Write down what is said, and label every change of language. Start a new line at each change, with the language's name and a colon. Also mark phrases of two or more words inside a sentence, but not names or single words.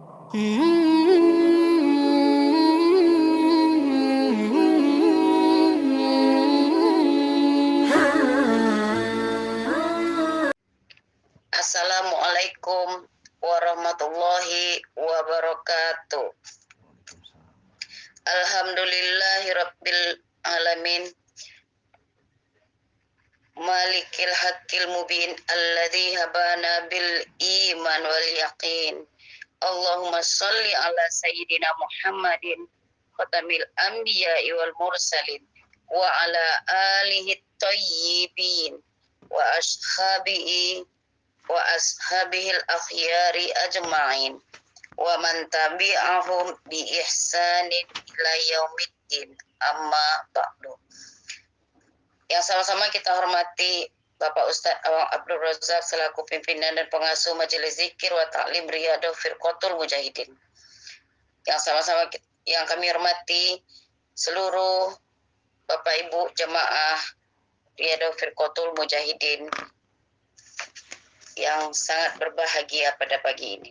Arabic: السلام عليكم ورحمة الله وبركاته. الحمد لله رب العالمين. الملك الحق المبين الذي حبانا بالإيمان واليقين. اللهم صل على سيدنا محمد خاتم الأنبياء والمرسلين وعلى آله الطيبين وأصحابه الأخيار أجمعين ومن تبعهم بإحسان إلى يوم الدين، أما بعد.
Indonesian: Yang sama-sama kita hormati Bapak Ustadz Awang Abdul Razak selaku pimpinan dan pengasuh Majelis Zikir wa Ta'lim Riyadhah Firqatul Mujahidin. Yang sama-sama yang kami hormati seluruh Bapak Ibu jemaah Riyadhah Firqatul Mujahidin yang sangat berbahagia pada pagi ini.